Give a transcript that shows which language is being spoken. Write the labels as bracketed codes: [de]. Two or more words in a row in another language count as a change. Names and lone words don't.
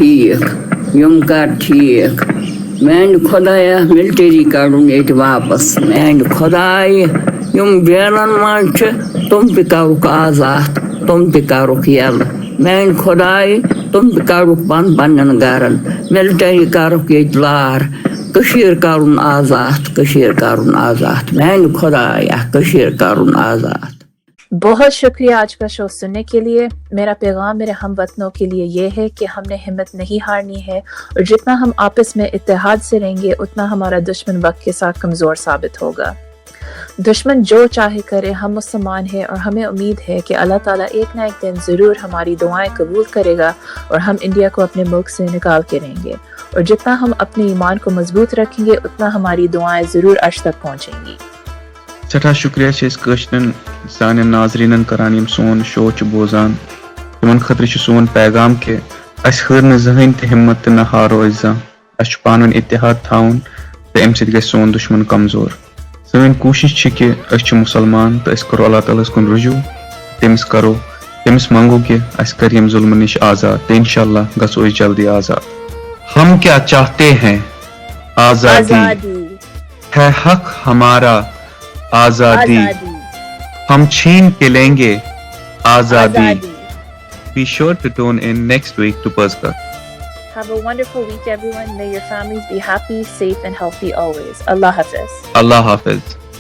[ks] ٹھیٖک میٛانہِ خۄدایا مِلٹری کڑُن ییٚتہِ واپس میٛانہِ خۄدایا یِم جیلن منٛز چھِ تِم تہِ کرُکھ آزاد تِم تہِ کرُکھ یلہٕ میٛانہِ خۄدایا تِم تہِ کڑُکھ پننٮ۪ن گرن مِلٹری کرُکھ ییٚتہِ لار کٔشیٖر کرُن آزاد میٛانہِ خۄدایا کٔشیٖر کرُن آزاد [ur] بہت شکریہ آج کا شو سننے کے لیے میرا پیغام میرے ہم وطنوں کے لیے یہ ہے کہ ہم نے ہمت نہیں ہارنی ہے اور جتنا ہم آپس میں اتحاد سے رہیں گے اتنا ہمارا دشمن وقت کے ساتھ کمزور ثابت ہوگا دشمن جو چاہے کرے ہم مسلمان ہیں اور ہمیں امید ہے کہ اللہ تعالیٰ ایک نہ ایک دن ضرور ہماری دعائیں قبول کرے گا اور ہم انڈیا کو اپنے ملک سے نکال کے رہیں گے اور جتنا ہم اپنے ایمان کو مضبوط رکھیں گے اتنا ہماری دعائیں ضرور عرش تک پہنچیں گی [ks] سٹھا شکریہ کٲشرٮ۪ن سانٮ۪ن ناظریٖنن کران یِم سون شو چھِ بوزان تِمن خٲطرٕ چھُ سون پیغام کہِ اَسہِ ہٲر نہٕ زٕہٕنۍ تہِ ہمت تہٕ نہ ہارو أسۍ زانٛہہ اَسہِ چھُ پانہٕ ؤنۍ اتحاد تھاوُن تہٕ اَمہِ سۭتۍ گژھِ سون دُشمن کمزور سٲنۍ کوٗشش چھِ کہِ أسۍ چھِ مُسلمان تہٕ أسۍ کرو اللہ تعالیٰ ہس کُن رجوٗع تٔمِس منگو کہِ اَسہِ کر ییٚمہِ ظُلمہٕ نِش آزاد تہٕ [ar] اِنشاء اللہ [ks] گژھو أسۍ جلدی آزاد [ur] ہم کیا چاہتے ہیں آزادی ہے حق ہمارا آزادی ہم چھین کے لیں گے آزادی. [en] Be sure to tune in next week to PAEZ KATH. Have a wonderful week, everyone. May your families be happy, safe, and healthy always. [ur] اللہ حافظ. اللہ حافظ.